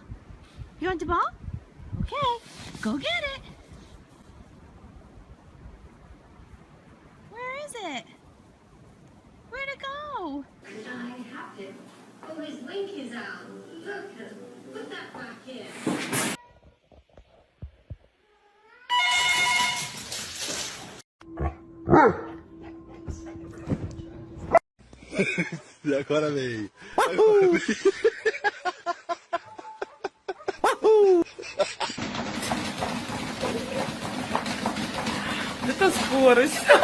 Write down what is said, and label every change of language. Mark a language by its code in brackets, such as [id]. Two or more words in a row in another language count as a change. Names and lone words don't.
[en] You want the ball? Okay, go get it. Where is it? Where'd it go? I have to. Oh, his link is out. Look, put that back in. [pt] Agora veio. [ru] Это скорость.